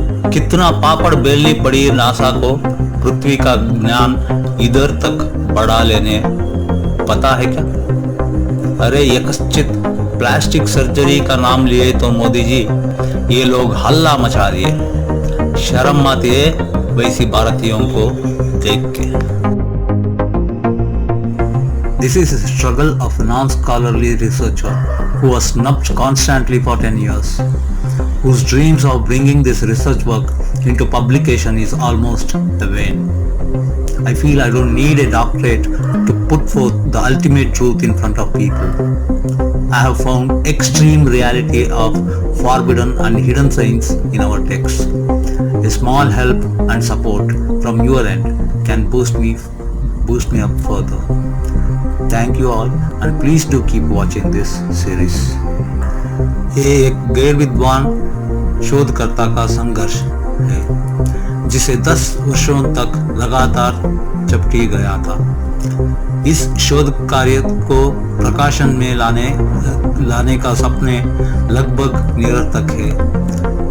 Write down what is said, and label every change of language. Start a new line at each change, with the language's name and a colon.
Hindi: कितना पापड़ बेलनी पड़ी नासा को पृथ्वी का ज्ञान इधर तक बढ़ा लेने, पता है क्या? अरे यकश्चित प्लास्टिक सर्जरी का नाम लिए तो मोदी जी ये लोग हल्ला मचा दिए। शर्म आती है वैसी भारतीयों को देख के।
English: This is a struggle of a non-scholarly researcher who was snubbed constantly for 10 years, whose dreams of bringing this research work into publication is almost vain. I feel I don't need a doctorate to put forth the ultimate truth in front of people. I have found extreme reality of forbidden and hidden science in our texts. A small help and support from your end can boost me up further. Thank you all and please do keep watching this series.
Hindi: ये एक गैर विद्वान शोधकर्ता का संघर्ष है जिसे 10 वर्षों तक लगातार चपटी गया था। इस शोध कार्य को प्रकाशन में लाने का सपने लगभग निरर्थक है।